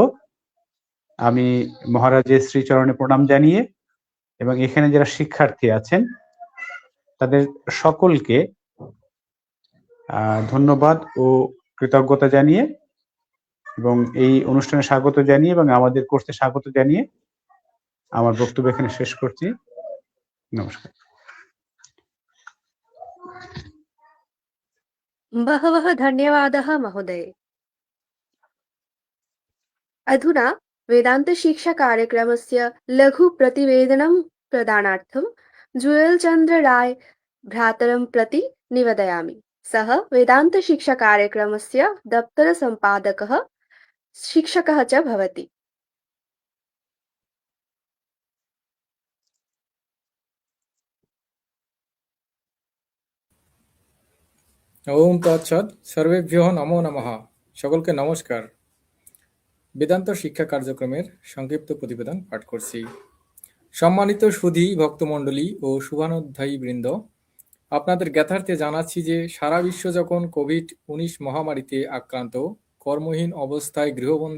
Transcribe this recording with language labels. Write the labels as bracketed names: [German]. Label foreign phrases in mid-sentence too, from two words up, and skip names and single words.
[Bangla] আমি মহারাজের শ্রীচরণে প্রণাম জানিয়ে এবং এখানে যারা শিক্ষার্থী আছেন তাদের সকলকে ধন্যবাদ ও কৃতজ্ঞতা জানিয়ে এবং এই অনুষ্ঠানে স্বাগত জানিয়ে এবং আমাদের কোর্সে স্বাগত জানিয়ে আমার বক্তব্য এখানে শেষ করছি। নমস্কার। [Sanskrit] बहवः धन्यवादः महोदय। अधुना वेदान्तशिक्षाकार्यक्रमस्य लघुप्रतिवेदनं प्रदानार्थं जुयलचन्द्र राय भ्रातरं प्रति निवेदयामि। सः वेदान्तशिक्षाकार्यक्रमस्य दप्तरसम्पादकः, शिक्षकः च भवति। ওম তৎসৎ। সর্বেভ্যঃ নমো নমঃ। [Bangla] সকলকে নমস্কার। বেদান্ত শিক্ষা কার্যক্রমের সংক্ষিপ্ত প্রতিবেদন পাঠ করছি। সম্মানিত সুধী ভক্তমণ্ডলী ও শুভানুধ্যায়ী বৃন্দ, আপনাদের জ্ঞাতার্থে জানাচ্ছি যে সারা বিশ্ব যখন কোভিড-19 মহামারীতে আক্রান্ত, কর্মহীন অবস্থায় গৃহবন্দী